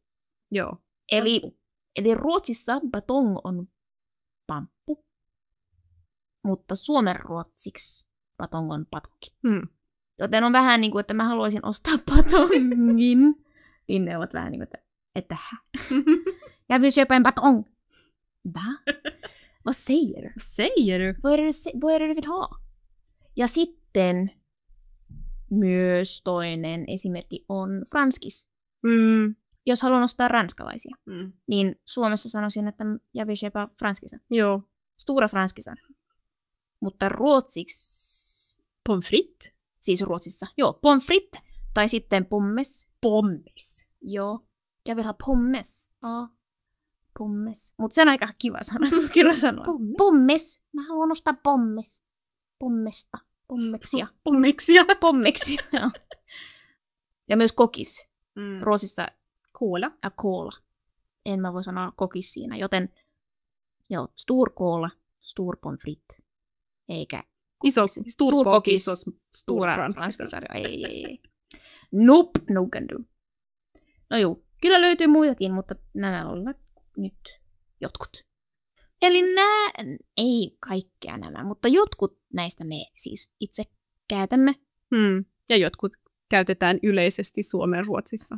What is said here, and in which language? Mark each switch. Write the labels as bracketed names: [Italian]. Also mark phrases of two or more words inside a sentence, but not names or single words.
[Finnish] Joo. Eli Ruotsissa batong on pamppu, mutta suomenruotsiksi batong on patonki. Joten on vähän niin kuin, että mä haluaisin ostaa batongin. Niin ne ovat vähän niin kuin, että [Swedish] jag vill köpa en batong. Va? Vad säger du? Vad är det du vill ha? [Finnish] Ja sitten myös toinen esimerkki on franskis. Jos haluan ostaa ranskalaisia, niin Suomessa sanoisin, että [Swedish] jag vill köpa franskisen. [Finnish] Joo. [Swedish] Stora franskisen. [Finnish] Mutta ruotsiksi [Swedish] pommes frites. [Finnish] Siis Ruotsissa. Joo, pommes frites. Tai sitten pommes. Pommes. Joo. [Swedish] Jag vill ha pommes. Pommes. [Finnish] Mutta se on aika kiva sana. Kyllä sanoa. Pommes. Mä haluan ostaa pommes. Pommesta. Pommeksia. Pommeksia. Ja myös kokis. Ruotsissa Cola. Cola. En mä voi sanoa kokis siinä. Joten joo, [Swedish] stor cola, stor pommes frites. [Finnish] Eikä iso stor kokis, [Swedish] stora franskisarja. [Finnish] Ei. [English] Nope, no can do. [Finnish] No juu, kyllä löytyy muitakin, mutta nämä ovat nyt jotkut. Eli ei kaikkea nämä, mutta jotkut näistä me siis itse käytämme. Ja jotkut käytetään yleisesti Suomen Ruotsissa.